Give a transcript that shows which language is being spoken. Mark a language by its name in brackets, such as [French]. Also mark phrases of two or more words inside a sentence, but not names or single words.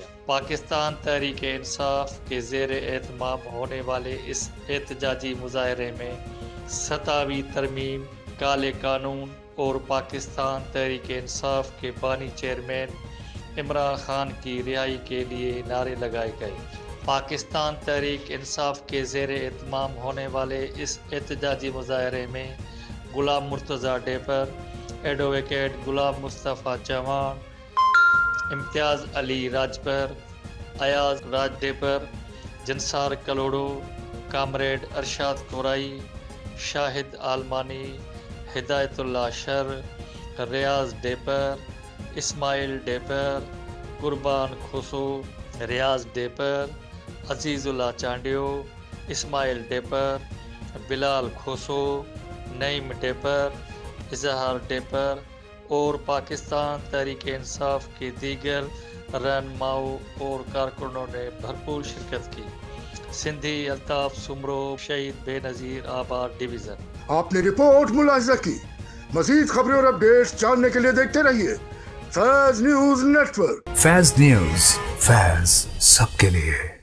[Urdu] پاکستان تحریک انصاف کے زیر اہتمام ہونے والے اس احتجاجی مظاہرے میں 27ویں ترمیم، کالے قانون اور پاکستان تحریک انصاف کے بانی چیئرمین عمران خان کی رہائی کے لیے نعرے لگائے گئے. پاکستان تحریک انصاف کے زیر اہتمام ہونے والے اس احتجاجی مظاہرے میں غلام مرتضیٰ ڈیپر، ایڈووکیٹ गुलाम मुस्तफ़ा चौहान, इम्तियाज़ अली राजपर, अयाज राज डेपर, जंसार कलोड़ो, कामरेड अरशाद कुराई, शाहिद आलमानी, हिदायतुल्लाह शर, रियाज डेपर, इस्माइल डेपर, कुर्बान खुसो, रियाज डेपर, अजीज़ुल्लाह चांडियो, इस्माइल डेपर, बिलाल खुसो, नईम डेपर, اظہار ڈیپر اور پاکستان تحریک انصاف کے دیگر رہنماؤں اور کارکنوں نے بھرپور شرکت کی. सिंधी अल्ताफ सुमरो, शहीद बेनज़ीर आबाद डिवीज़न। آپ نے رپورٹ ملاحظہ کی۔ مزید خبریں اور اپڈیٹس جاننے کے لیے دیکھتے رہیے فیض نیوز نیٹ ورک. فیض نیوز، فیض سب کے لیے.